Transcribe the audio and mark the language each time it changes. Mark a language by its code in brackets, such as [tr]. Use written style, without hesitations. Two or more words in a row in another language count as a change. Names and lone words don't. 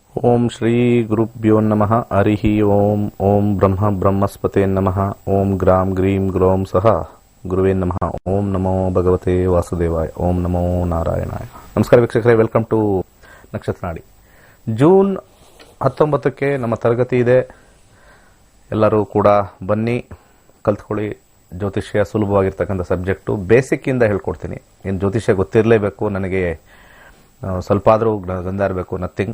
[sa] ಓಂ ಶ್ರೀ ಗುರುಭ್ಯೋ ನಮಃ ಹರಿಃ ಓಂ ಓಂ ಬ್ರಹ್ಮ ಬ್ರಹ್ಮಸ್ಪತೆ ನಮಃ ಓಂ ಗ್ರಾಂ ಗ್ರೀಂ ಗ್ರೋಂ ಸಹ ಗುರುವೇ ನಮಃ ಓಂ ನಮೋ ಭಗವತೆ ವಾಸುದೇವಾಯ ಓಂ ನಮೋ ನಾರಾಯಣಾಯ. [kn] ನಮಸ್ಕಾರ ವೀಕ್ಷಕರೇ, [en] welcome to [kn] ನಕ್ಷತ್ರ ನಾಡಿ. ಜೂನ್ 19ಕ್ಕೆ ನಮ್ಮ ತರಗತಿ ಇದೆ. ಎಲ್ಲರೂ ಕೂಡ ಬನ್ನಿ, ಕಲ್ತ್ಕೊಳ್ಳಿ. ಜ್ಯೋತಿಷ್ಯ ಸುಲಭವಾಗಿರ್ತಕ್ಕಂಥ ಸಬ್ಜೆಕ್ಟು, ಬೇಸಿಕ್ಕಿಂದ ಹೇಳ್ಕೊಡ್ತೀನಿ. ಏನು ಜ್ಯೋತಿಷ್ಯ ಗೊತ್ತಿರಲೇಬೇಕು, ನನಗೆ ಸ್ವಲ್ಪ ಆದರೂ ಗಂಧ ಇರಬೇಕು, ನಥಿಂಗ್.